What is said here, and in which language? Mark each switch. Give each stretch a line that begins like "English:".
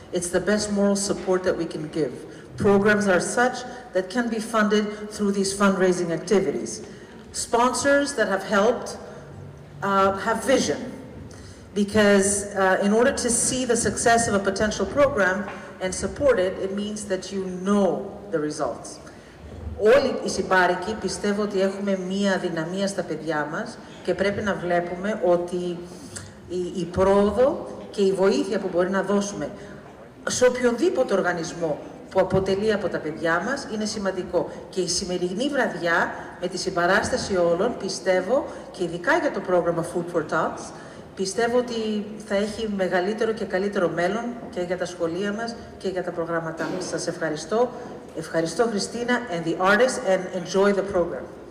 English: It's the best moral support that we can give. Programs are such that can be funded through these fundraising activities. Sponsors that have helped have vision, because in order to see the success of a potential program and support it, it means that you know the results.
Greek: Όλοι οι συμπάρικοι πιστεύω ότι έχουμε μία δυναμία στα παιδιά μας και πρέπει να βλέπουμε ότι η πρόοδο και η βοήθεια που μπορεί να δώσουμε σε οποιονδήποτε οργανισμό που αποτελεί από τα παιδιά μας είναι σημαντικό. Και η σημερινή βραδιά με τη συμπαράσταση όλων πιστεύω, και ειδικά για το πρόγραμμα Food for Thoughts, πιστεύω ότι θα έχει μεγαλύτερο και καλύτερο μέλλον και για τα σχολεία μας και για τα προγράμματά μας. Σας ευχαριστώ. Ευχαριστώ
English: Χριστίνα and the artists, and enjoy the program.